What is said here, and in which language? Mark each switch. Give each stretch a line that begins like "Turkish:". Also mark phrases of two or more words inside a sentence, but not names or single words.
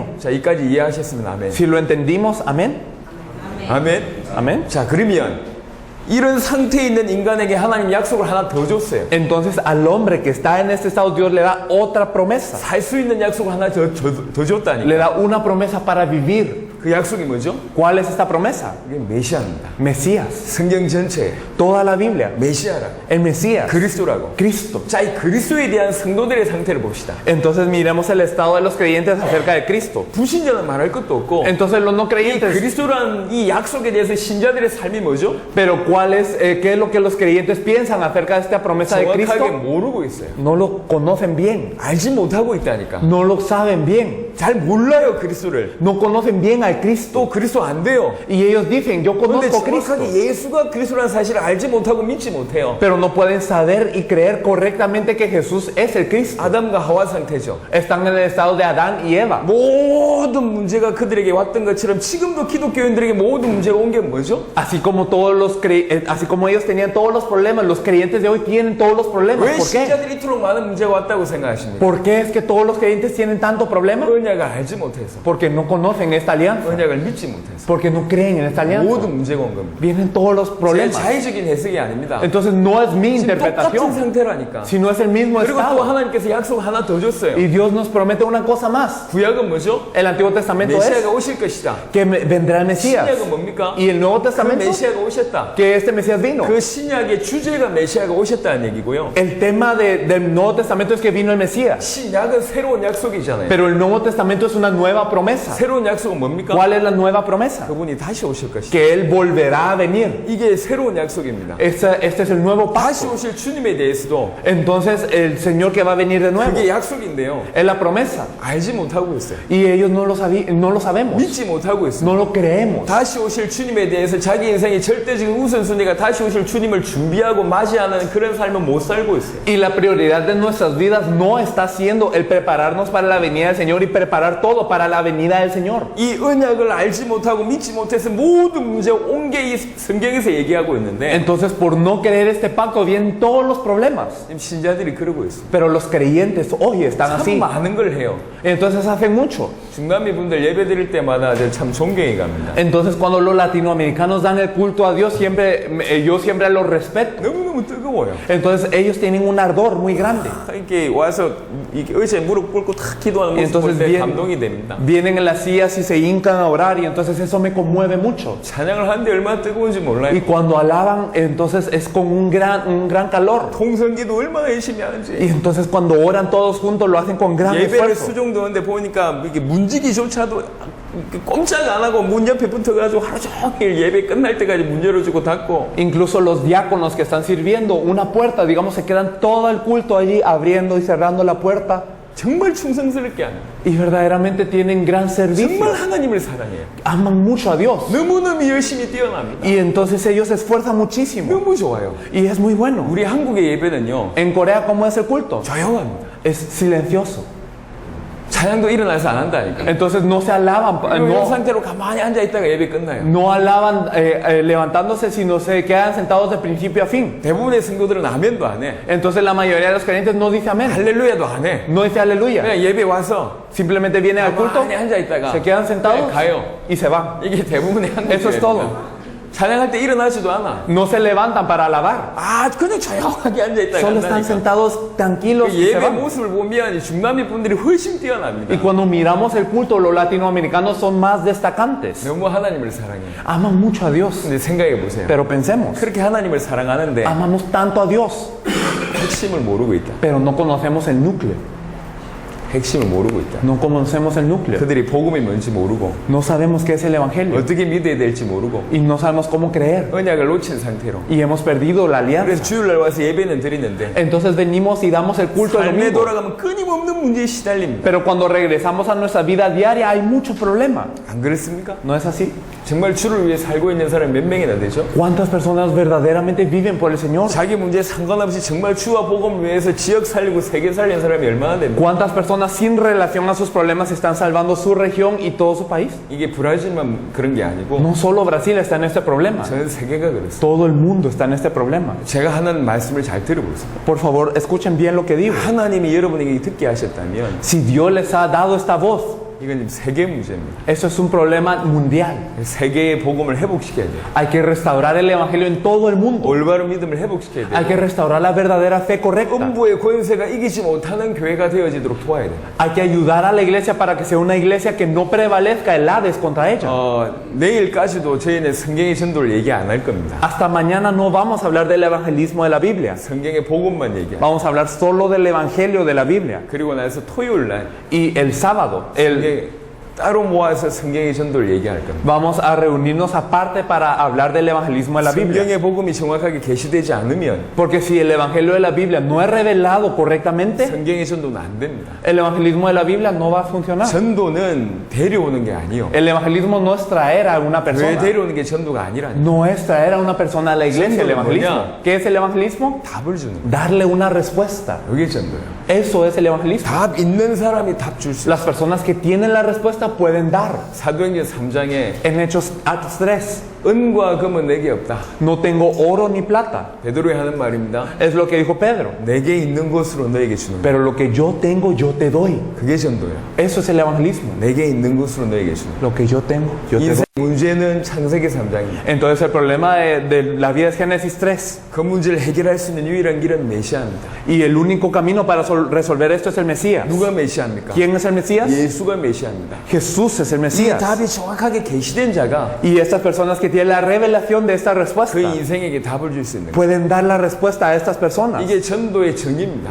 Korean: 자, 여기까지 이해하셨으면 아멘.
Spanish: Si lo entendimos, amén.
Korean: 아멘.
Spanish: Amén.
Korean: 자, 그러면 이런 상태에 있는 인간에게 하나님 약속을 하나 더 줬어요.
Spanish: Entonces al hombre que está en este estado, Dios le da otra promesa.
Korean: 살 수 있는 약속을 하나 더 줬다니까.
Spanish: Le da una promesa para vivir.
Korean: 그 약속이 뭐죠?
Spanish: ¿Cuál es esta promesa?
Korean: 이게 메시아입니다.
Spanish: Mesías.
Korean: 성경 전체에
Spanish: Toda la Biblia.
Korean: 메시아라고.
Spanish: El Mesías.
Korean: 그리스도라고.
Spanish: Cristo.
Korean: 자, 이 그리스도에 대한 성도들의 상태를 봅시다.
Spanish: Entonces miremos el estado de los creyentes acerca de Cristo.
Korean: 불신자는 말할 것도 없고
Spanish: Entonces los no
Korean: 이
Spanish: creyentes.
Korean: 그리스도라는 이 약속에 대해서 신자들의 삶이 뭐죠?
Spanish: Pero ¿qué es lo que los creyentes piensan acerca de esta promesa de
Korean: 정확하게
Spanish: Cristo?
Korean: 모르고 있어요.
Spanish: No lo conocen bien.
Korean: 알지 못하고 있다니까.
Spanish: No lo saben bien.
Korean: 잘 몰라요, 그리스도를.
Spanish: No conocen bien al Cristo.
Korean: 또 그리스도 안 돼요.
Spanish: Y ellos dicen, yo
Korean: 그런데
Spanish: conozco a Cristo.
Korean: 정확하게 예수가 그리스도라는 사실을 알지 못하고 믿지 못해요.
Spanish: Pero no pueden saber y creer correctamente que Jesús es el Cristo.
Korean: 아담과 하와 상태죠.
Spanish: Están en el estado de Adán y Eva.
Korean: 모든 문제가 그들에게 왔던 것처럼 지금도 기독교인들에게 모든 문제가 온 게 뭐죠?
Spanish: Así como así como ellos tenían todos los problemas, los creyentes de hoy tienen todos los problemas.
Korean: 왜
Spanish: ¿Por qué?
Korean: 신자들이 이토록 많은 문제가 왔다고 생각하십니까?
Spanish: ¿Por qué es que todos los creyentes tienen tanto problema?
Korean: 언약을 알지 못해서,
Spanish: Porque no conocen esta alianza.
Korean: 언약을 믿지 못해서
Spanish: Porque no creen en esta alianza.
Korean: 모든 문제가 온 겁니다.
Spanish: Vienen todos los
Korean: 제
Spanish: problemas.
Korean: 자의적인 해석이 아닙니다.
Spanish: Entonces no es mi
Korean: 지금 똑같은
Spanish: interpretación,
Korean: 상태라니까.
Spanish: sino es el mismo
Korean: 그리고 또
Spanish: estado.
Korean: 하나님께서 약속 하나 더 줬어요.
Spanish: Y Dios nos promete una cosa más.
Korean: 구약은 뭐죠?
Spanish: El Antiguo Testamento es
Korean: 메시아가 오실 것이다.
Spanish: que vendrá el Mesías.
Korean: 신약은 뭡니까?
Spanish: Y el Nuevo
Korean: 그
Spanish: Testamento,
Korean: 메시아가 오셨다.
Spanish: que este Mesías vino.
Korean: 그 신약의 주제가 메시아가 오셨다는 얘기고요.
Spanish: El tema del Nuevo Testamento es que vino el Mesías.
Korean: 신약은 새로운 약속이잖아요.
Spanish: Pero el Nuevo Testamento es una nueva promesa.
Korean: 새로운 약속은 뭡니까?
Spanish: ¿Cuál es la nueva promesa?
Korean: 그분이 다시 오실 것이다.
Spanish: Que Él volverá a venir.
Korean: 이게 새로운 약속입니다.
Spanish: Este es el nuevo
Korean: 다시
Spanish: pacto.
Korean: 오실 주님에 대해서도
Spanish: Entonces el Señor que va a venir de nuevo
Korean: 그게 약속인데요.
Spanish: es la promesa.
Korean: 알지 못하고 있어요.
Spanish: Y ellos no lo sabemos.
Korean: 믿지 못하고 있어요.
Spanish: No lo creemos.
Korean: 다시 오실 주님에 대해서 자기 인생의 절대적인 우선순위가 다시 오실 주님을 준비하고 맞이하는 그런 삶을 못 살고 있어요.
Spanish: Y la prioridad de nuestras vidas no está siendo el prepararnos para la venida del Señor y preparar todo para la venida del Señor.
Korean: 이 언약을 알지 못하고 믿지 못해서 모든 문제가 온 게 이 성경에서 얘기하고 있는데
Spanish: Entonces por no creer este pacto vienen todos los problemas.
Korean: 지금 신자들이 그러고 있어요.
Spanish: Pero los creyentes hoy están
Korean: 참
Spanish: así.
Korean: 많은 걸 해요.
Spanish: Entonces hacen mucho.
Korean: 중남미 분들 예배 드릴 때마다 참 존경이 갑니다.
Spanish: Entonces cuando los latinoamericanos dan el culto a Dios, yo siempre los respeto.
Korean: 너무너무 뜨거워요.
Spanish: Entonces ellos tienen un ardor muy grande.
Korean: 이렇게 와서 이렇게 의자에 무릎 꿇고 탁 기도하는
Spanish: Y
Korean: 모습 볼
Spanish: entonces
Korean: 때 감동이 됩니다.
Spanish: vienen en las sillas y se hincan a orar y entonces eso me conmueve mucho.
Korean: 찬양을 하는데 얼마나 뜨거운지 몰라요.
Spanish: Y cuando alaban, entonces es con un gran calor.
Korean: 통성기도 얼마나 열심히
Spanish: Y
Korean: 하는지.
Spanish: entonces cuando oran todos juntos lo hacen con gran
Korean: 예배를
Spanish: esfuerzo.
Korean: 수종도는데 보니까 이게 문지기조차도 꼼짝 안 하고 문 옆에 붙어가지고 하루 종일 예배 끝날 때까지 문 열어주고 닫고.
Spanish: Incluso los diáconos que están sirviendo una puerta, digamos, se quedan todo el culto allí abriendo y cerrando la puerta.
Korean: 정말 충성스럽게 합니다.
Spanish: Y verdaderamente tienen gran servicio.
Korean: 정말 하나님을 사랑해요.
Spanish: Aman mucho a Dios.
Korean: 너무너무 열심히 뛰어납니다.
Spanish: Y entonces ellos se esfuerzan muchísimo.
Korean: 너무 좋아요.
Spanish: Y es muy bueno.
Korean: 우리 한국의 예배는요,
Spanish: En Corea, ¿cómo es el culto?
Korean: 조용합니다.
Spanish: Es silencioso.
Korean: 찬양도 일어나서 안 한다니까.
Spanish: Entonces no se alaban,
Korean: 이런 상태로 가만히 앉아 있다가 예배 끝나요.
Spanish: no alaban levantándose, sino se quedan sentados de principio a fin.
Korean: 대부분의 성도들은 아멘도 안 해.
Spanish: Entonces la mayoría de los creyentes no dice amén,
Korean: 할렐루야도 안 해.
Spanish: no dice aleluya.
Korean: 그냥 예배 와서
Spanish: Simplemente vienen al culto,
Korean: 가만히 앉아 있다가
Spanish: se quedan sentados
Korean: 그냥 가요.
Spanish: y se van.
Korean: 이게 대부분의 한국
Spanish: Eso es
Korean: 예배입니다.
Spanish: todo.
Korean: 찬양할 때 일어나지도 않아.
Spanish: No se levantan para alabar.
Korean: 아, 그냥 조용하게 앉아 있다가
Spanish: Solo están
Korean: 간다니까.
Spanish: sentados tranquilos
Korean: 그
Spanish: y se
Korean: 예배
Spanish: van.
Korean: 모습을 보면 이 중남미 분들이 훨씬 뛰어납니다.
Spanish: Y cuando miramos el culto, los latinoamericanos son más destacantes.
Korean: 너무 하나님을 사랑해요.
Spanish: Aman mucho a Dios.
Korean: 근데 생각해 보세요.
Spanish: Pero pensemos,
Korean: 그렇게 하나님을 사랑하는데
Spanish: amamos tanto a Dios,
Korean: 핵심을 모르고 있다.
Spanish: pero no conocemos el núcleo.
Korean: 핵심을 모르고 있다.
Spanish: No conocemos el núcleo.
Korean: 그들이 복음이 뭔지 모르고
Spanish: No sabemos qué es el evangelio.
Korean: 어떻게 믿어야 될지 모르고
Spanish: Y no sabemos cómo creer.
Korean: 언약을 놓친 상태로.
Spanish: Y hemos perdido la
Korean: 그래서
Spanish: alianza.
Korean: 주일날 와서 예배는 드리는데
Spanish: Entonces venimos y damos el culto el
Korean: 삶에
Spanish: domingo.
Korean: 돌아가면 끊임없는 문제에 시달립니다.
Spanish: Pero cuando regresamos a nuestra vida diaria hay mucho problema.
Korean: 안 그렇습니까?
Spanish: ¿No es así?
Korean: 정말 주를 위해 살고 있는 사람이 몇 명이나 되죠?
Spanish: ¿Cuántas personas verdaderamente viven por el Señor?
Korean: 자기 문제에 상관없이 정말 주와 복음을 위해서 지역 살리고 세계 살리는 사람이 얼마나 됩니까?
Spanish: ¿Cuántas personas sin relación a sus problemas están salvando su región y todo su país?
Korean: 이게 브라질만 그런 게 아니고
Spanish: No solo Brasil está en este problema.
Korean: 전 세계가 그렇습니다.
Spanish: Todo el mundo está en este problema.
Korean: 제가 하는 말씀을 잘 들어보세요.
Spanish: Por favor, escuchen bien lo que digo.
Korean: 하나님이 여러분에게 듣게 하셨다면
Spanish: Si Dios les ha dado esta voz,
Korean: 이건 세계 문제입니다.
Spanish: eso es un problema mundial.
Korean: 세계의 복음을 회복시켜야 돼요.
Spanish: Hay que restaurar el evangelio en todo el mundo.
Korean: 올바른 믿음을 회복시켜야
Spanish: Hay
Korean: 돼요.
Spanish: que restaurar la verdadera fe correcta.
Korean: 음부의 권세가 이기지 못하는 교회가 되어지도록 도와야 돼요.
Spanish: Hay que ayudar a la iglesia para que sea una iglesia que no prevalezca el Hades contra ella.
Korean: 내일까지도 저희는 성경의 전도를 얘기 안 할 겁니다.
Spanish: Hasta mañana no vamos a hablar del evangelismo de la Biblia.
Korean: 성경의 복음만 얘기해요.
Spanish: Vamos a hablar solo del evangelio de la Biblia.
Korean: 그리고 나서 토요일 날
Spanish: Y el sábado,
Korean: 따로 모아서 성경의 전도를 얘기할 겁니다.
Spanish: vamos a reunirnos aparte para hablar del evangelismo de la Biblia.
Korean: 성경의 복음이 정확하게 계시되지 않으면
Spanish: Porque si el evangelio de la Biblia no es revelado correctamente,
Korean: 성경의 전도는 안 됩니다.
Spanish: el evangelismo de la Biblia no va a funcionar.
Korean: 전도는 데려오는 게 아니요.
Spanish: El evangelismo no es traer a una
Korean: 왜
Spanish: persona.
Korean: 데려오는 게 전도가 아니라니.
Spanish: No es traer a una persona a la iglesia el evangelismo.
Korean: 뭐냐?
Spanish: ¿Qué es el evangelismo?
Korean: 답을 주는 거예요.
Spanish: Darle una respuesta.
Korean: 이게 전도예요.
Spanish: Eso es el evangelismo.
Korean: 답 있는 사람이 답 줄 수 있어요.
Spanish: Las personas que tienen la respuesta pueden dar.
Korean: 사도행전 3장에
Spanish: En Hechos Actos 3,
Korean: 은과 금은 내게 없다.
Spanish: no tengo oro ni plata.
Korean: 베드로가 하는 말입니다.
Spanish: Es lo que dijo Pedro.
Korean: 내게 있는 것으로 너에게 주는 거.
Spanish: Pero lo que yo tengo, yo te doy.
Korean: 그게 전도예요.
Spanish: Eso es el evangelismo.
Korean: 내게 있는 것으로 너에게 주는 거.
Spanish: Lo que yo tengo, yo te doy.
Korean: 인생 문제는 창세기 3장입니다.
Spanish: Entonces el problema de la vida es Génesis 3.
Korean: 그 문제를 해결할 수 있는 유일한 길은 메시아입니다.
Spanish: Y el único camino para resolver esto es el Mesías.
Korean: 누가 메시아입니까?
Spanish: ¿Quién es el Mesías?
Korean: 예수가 메시아입니다.
Spanish: Jesús es el
Korean: 이
Spanish: Mesías.
Korean: 답이 정확하게 계시된 자가
Spanish: Y estas personas que tienen la revelación de esta
Korean: 그
Spanish: respuesta
Korean: 인생에게 답을 줄 수 있는 거예요.
Spanish: pueden dar la respuesta a estas personas.
Korean: 이게 전도의 정의입니다.